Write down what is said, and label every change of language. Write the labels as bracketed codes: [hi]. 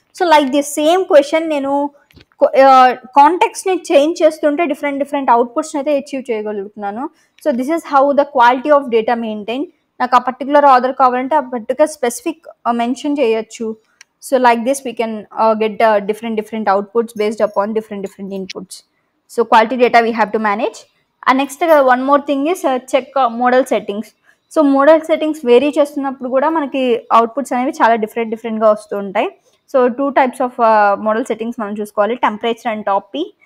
[te] So like this same question నేను కాంటెక్స్ని change చేస్తుంటే different అవుట్పుట్స్ని అయితే అచీవ్ చేయగలుగుతున్నాను. [en] So this is how the quality of data maintain. [te] నాకు ఆ పర్టికులర్ ఆర్డర్ కావాలంటే ఆ పర్టికులర్ స్పెసిఫిక్ మెన్షన్ చేయొచ్చు. [en] So like this we can get different outputs based upon different inputs. So quality data we have to manage. And next one more thing is check model settings. [te] So model settings vary చేస్తున్నప్పుడు కూడా మనకి outputs అనేవి చాలా డిఫరెంట్గా వస్తూ ఉంటాయి. So 2 types of model settings మనం చూసుకోవాలి, టెంపరేచర్ అండ్ టాపీ.